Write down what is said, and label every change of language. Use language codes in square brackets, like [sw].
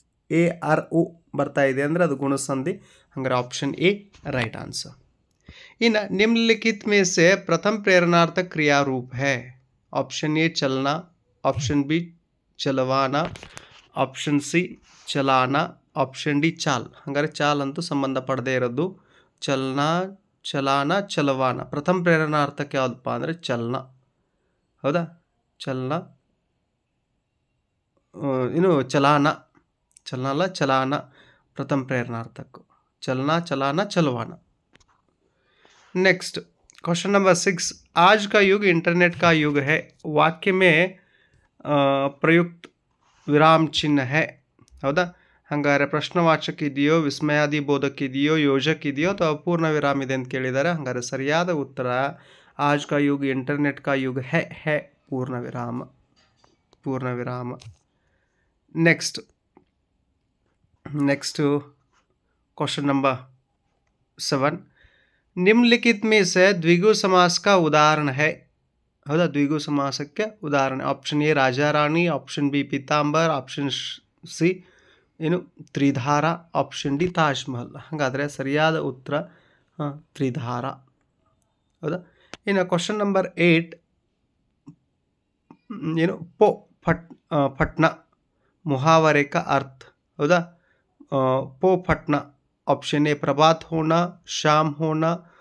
[kn] ARO ಬರ್ತಾ ಇದೆ ಅಂದರೆ ಅದು ಗುಣಸಂಧಿ. ಹಾಗಾದ್ರೆ ಆಪ್ಷನ್ ಎ ರೈಟ್ ಆನ್ಸರ್. [hi] ಇನ್ನು निम्नलिखित में से प्रथम प्रेरणार्थक क्रिया रूप है. ऑप्शन ए चलना, ऑप्शन बी चलवाना, ऑप्शन सी चलाना, ऑप्शन डी चाल. [kn] ಹಾಗಾದ್ರೆ ಚಾಲ್ ಅಂತೂ ಸಂಬಂಧ ಪಡದೇ ಇರೋದು. ಚಲನ, ಚಲಾನ, ಚಲವಾನ. ಪ್ರಥಮ ಪ್ರೇರಣಾರ್ಥಕ ಯಾವುದಪ್ಪ ಅಂದರೆ ಚಲನ. ಹೌದಾ? ಚಲನ, ಇನ್ನು ಚಲಾನ ಅಲ್ಲ, ಚಲಾನ ಪ್ರಥಮ ಪ್ರೇರಣಾರ್ಥಕ. [hi] चलना, चलाना, चलवाना. नेक्स्ट क्वेश्चन नंबर 6, आज का युग इंटरनेट का युग है. वाक्य में प्रयुक्त विराम चिन्ह है. [kn] ಹೌದಾ? ಹಾಗಾದರೆ ಪ್ರಶ್ನವಾಚಕ ಇದೆಯೋ, ವಿಸ್ಮಯಾದಿ ಬೋಧಕ ಇದೆಯೋ, ಯೋಜಕ ಇದೆಯೋ ಅಥವಾ ಅಪೂರ್ಣ ವಿರಾಮ ಇದೆ ಅಂತ ಕೇಳಿದ್ದಾರೆ. ಹಾಗಾದರೆ ಸರಿಯಾದ ಉತ್ತರ [hi] आज का युग इंटरनेट का युग है पूर्ण विराम. नेक्स्ट क्वेश्चन नंबर 7, निम्नलिखित में से द्विगु समास का उदाहरण है. हौदा? द्विगु समासಕ್ಕೆ ಉದಾಹರಣೆ. Option A Raja Rani, option B Pitambar, option C [kn] ಏನು ತ್ರಿಧಾರ, ಆಪ್ಷನ್ ಡಿ ತಾಜ್ ಮಹಲ್. ಹಾಗಾದರೆ ಸರಿಯಾದ ಉತ್ತರ ತ್ರಿಧಾರ. ಹೌದಾ? ಇನ್ನು ಕ್ವಶನ್ ನಂಬರ್ 8, ಏನು ಪಟ್ನ [hi] मुहावरे का अर्थ. हौदा? पटना. ऑप्शन ए प्रभात होना, शाम होना.